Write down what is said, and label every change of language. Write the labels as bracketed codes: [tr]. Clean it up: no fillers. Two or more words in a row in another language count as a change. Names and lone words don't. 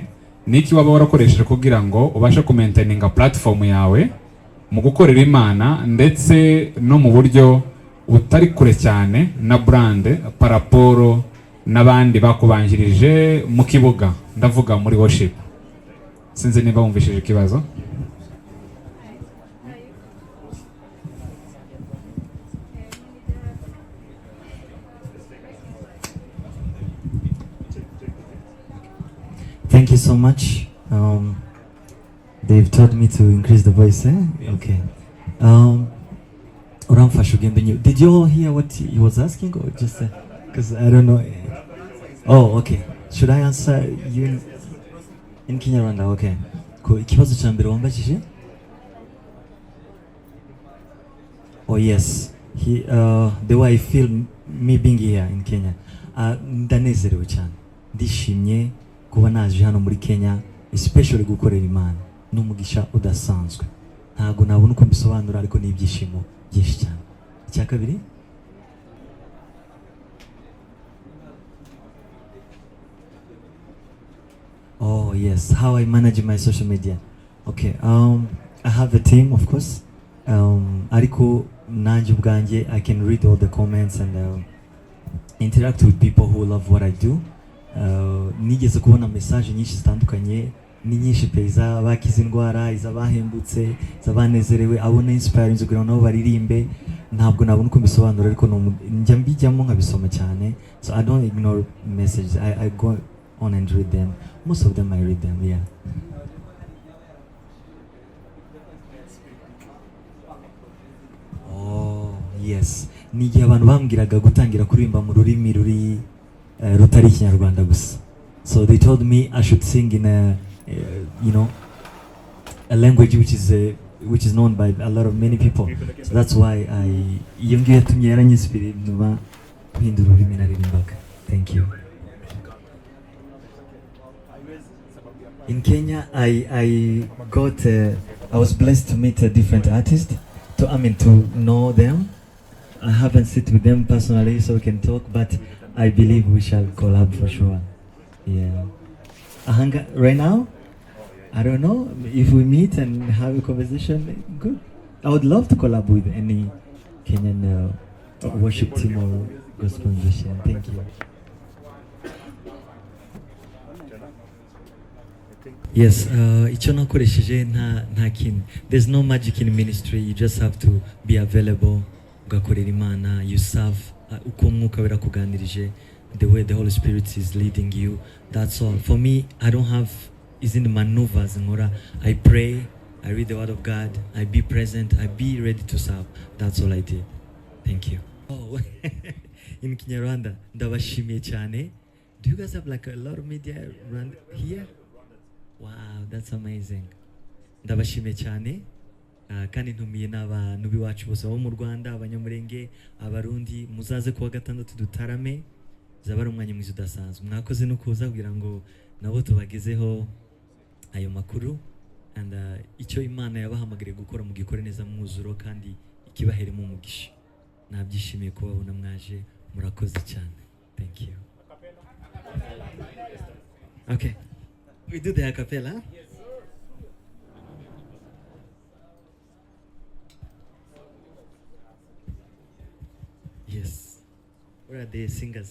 [rw] Niki waba warakoresheje kugira ngo ubashe kumaintaininga platform yawe mu gukorera Imana ndetse no mu buryo utari kure cyane na brand paraporo n'abandi bakubanjirije mu kibuga, ndavuga muri worship? Sinzi niba wumvishije ikibazo. [en] Thank you so much. They've told me to increase the voice, eh? Okay. Did you all hear what he was asking or just because I don't know? Oh, okay. Should I answer you in Kinyarwanda? Okay. [rw] Ikibazo cya mbere wambajije? [en] Oh yes. The way I feel me being here in Kenya. [rw] Ndanezerewe cyane. Ndishimye kuba naje hano muri Kenya, especially gukorera Imana. N'umugisha udasanzwe. Ntago nabona uko mbisobanura ariko ni ibyishimo byinshi cyane. Icya kabiri? [en] Oh yes, how I manage my social media. Okay, I have a team of course. [rw] Ariko nanjye ubwanjye [en] I can read all the comments and interact with people who love what I do. [rw] Nigeze kubona message nyinshi zitandukanye, ni nyinshi pe, izabakiza indwara, izabahembutse, izabanezerewe, abona inspiring kugira ngo nabo baririmbe. Ntabwo nabona uko mbisobanura ariko njya mbijyamo nkabisoma cyane. [en] So I don't ignore messages. I go on and read them. Most of them I read them, yeah. Oh yes, [rw] nigihe abantu bambwiraga gutangira kuririmba mu rurimi ruri rutari Ikinyarwanda gusa. [en] So they told me I should sing in a a language which is known by a lot of many people. So that's why [rw] iyo ngiyo yatumye yaranyisipira nyuma guhindura ururimi naririmbaga. [en] Thank you. In Kenya, I was blessed to meet a different artist, to know them. I haven't sit with them personally, so we can talk, but I believe we shall collab for sure. Yeah. Right now, I don't know if we meet and have a conversation. Good. I would love to collab with any Kenyan worship team or gospel musician. Thank you. Yes, [rw] icyo nakoresheje nta kintu. [en] There's no magic in ministry. You just have to be available. [rw] Ugakorera Imana. [en] You serve. [rw] Uko Mwuka Wera kuganirije. [en] The way the Holy Spirit is leading you. That's all. For me, I don't have isn't maneuvers. I pray. I read the Word of God. I be present. I be ready to serve. That's all I did. Thank you. Oh, in Kinyarwanda, [rw] ndabashimiye cyane. [en] Do you guys have like a lot of media around here? Wow, that's amazing. [rw] Ndabashimiye cyane. Kandi ntumiye n'abantu biwacu bose bo mu Rwanda, abanyamurenge, abarundi, muzaze kuwa gatandatu dutarame. Zaba ari umwanya mwiza udasanzwe. Mwakoze no kuza kugira ngo nabo tubagezeho ayo makuru. And icyo Imana yabahamagariye gukora mu gikore neza mwuzuro kandi ikibaheremo umugisha. Nabyishimiye kubabona mwaje, murakoze cyane. [en] Thank you. Okay. We do the a cappella? Yes, sir. Yes. Where are the singers?